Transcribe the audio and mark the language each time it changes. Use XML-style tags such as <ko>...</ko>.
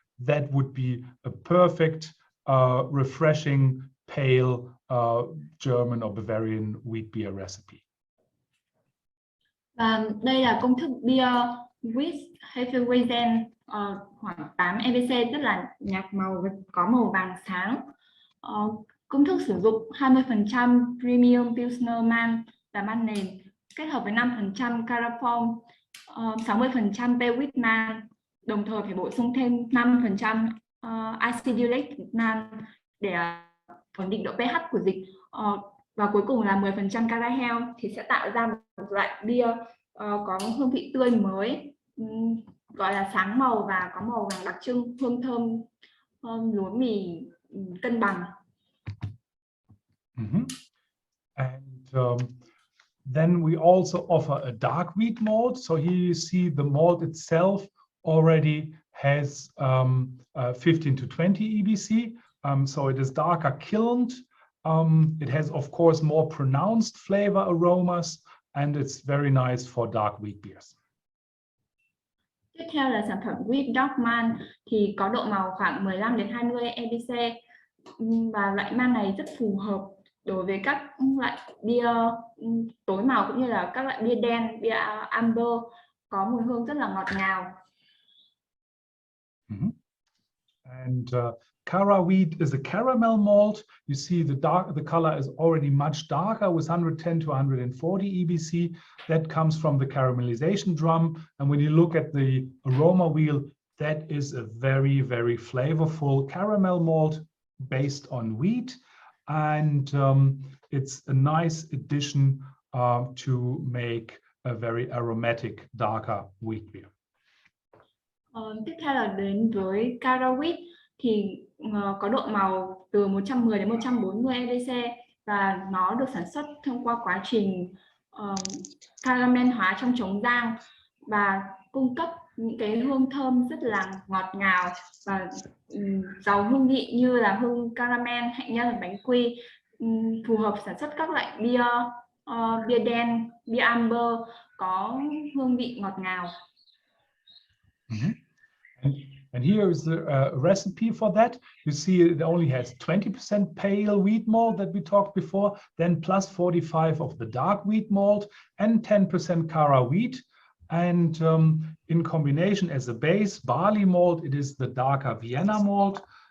<en>That would be a perfect, refreshing, pale German or Bavarian wheat beer recipe.</en> <vi>Đây là công thức bia wheat Hefeweizen khoảng 8 EBC, rất là nhạt màu và có màu vàng sáng. Công thức sử dụng 20% Premium Pilsner malt là malt nền kết hợp với 5% Cara foam, 60% pale wheat malt, đồng thời phải bổ sung thêm 5% acidulated malt để ổn định độ pH của dịch, và cuối cùng là 10% Cara hell thì sẽ tạo ra một loại bia có hương vị tươi mới, gọi là sáng màu và có màu vàng đặc trưng, hương thơm lúa mì cân bằng.</vi> <en>And then we also offer a dark wheat malt. So here you see the malt itself already has 15 to 20 EBC. So it is darker kilned. It has, of course, more pronounced flavor aromas, and it's very nice for dark wheat beers.</en> <vi>Tiếp theo là sản phẩm wheat dark malt thì có độ màu khoảng 15 đến 20 EBC, và loại malt này rất phù hợp đối với các loại bia tối màu cũng như là các loại bia đen, bia amber có mùi hương rất là ngọt ngào.</vi> <en>And Cara wheat is a caramel malt. You see the color is already much darker with 110 to 140 EBC. That comes from the caramelization drum. And when you look at the aroma wheel, that is a very, very flavorful caramel malt based on wheat. And it's a nice addition to make a very aromatic, darker wheat beer.</en> <vi>Tiếp theo là đến với Cara wheat thì có độ màu từ 110 đến 140 EBC, và nó được sản xuất thông qua quá trình caramel hóa trong trống rang và cung cấp những cái hương thơm rất là ngọt ngào và giàu hương vị như là hương caramel, hạnh nhân và bánh quy, phù hợp sản xuất các loại bia đen, bia amber có hương vị ngọt ngào.</vi> <en>And here is the recipe for that. You see it only has 20% pale wheat malt that we talked before, then plus 45 of the dark wheat malt and 10% Cara wheat. And in combination as a base, barley malt, it is the darker Vienna malt.</en>